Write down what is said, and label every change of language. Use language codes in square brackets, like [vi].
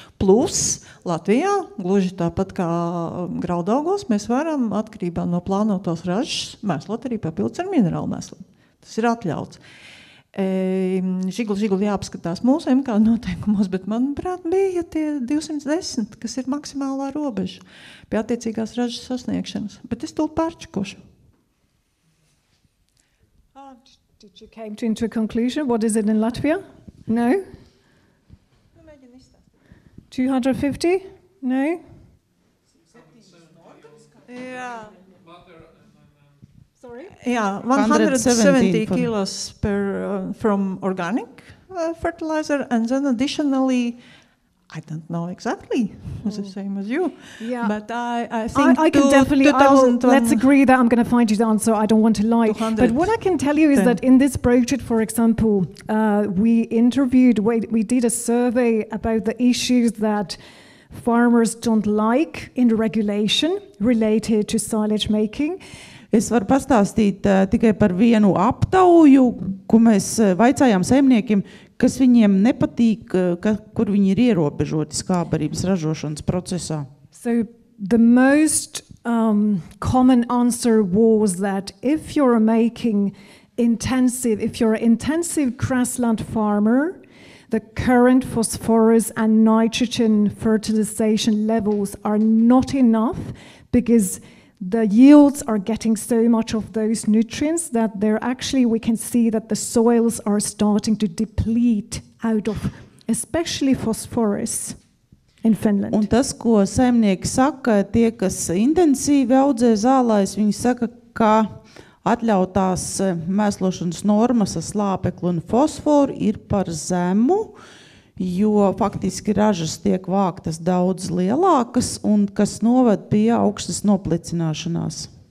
[lv] Plus Latvijā, gluži tāpat kā graudaugos, mēs varam atkarībā no plānotās ražas mēslot arī papildus ar minerālu mēsliem. Tas ir atļauts. Žigli jāapskatās mūsu MK noteikumos, bet manuprāt bija tie 210, kas ir maksimālā robeža pie attiecīgās ražas sasniegšanas. Bet es tūlīt pārčikošu. [en] Did you come into a conclusion? What is it in Latvia? No? 250? No? [lv] Jā. [en] Sorry? Yeah, 170 170 kilos from organic fertilizer, and then additionally, I don't know exactly, it's the same as you. Yeah. But I think I can definitely, let's agree that I'm going to find you the answer. I don't want to lie. 200. But what I can tell you is that in this project, for example, we did a survey about the issues that farmers don't like in the regulation related to silage making. [lv] Es varu pastāstīt tikai par vienu aptauju, ko mēs vaicājām saimniekiem, kas viņiem nepatīk, kur viņi ir ierobežoti skābarības ražošanas procesā. [en] So the most common answer was that if you're an intensive grassland farmer, the current phosphorus and nitrogen fertilization levels are not enough because the yields are getting so much of those nutrients that we can see that the soils are starting to deplete out of especially phosphorus in Finland. [lv] Un tas, ko saimnieki saka, tie, kas intensīvi audzē zālais, viņi saka, ka atļautās mēslošanas normas ar slāpekli un fosforu ir par zemu, jo faktiski ražas tiek vāktas daudz lielākas un kas noved pie augstas noplicināšanās.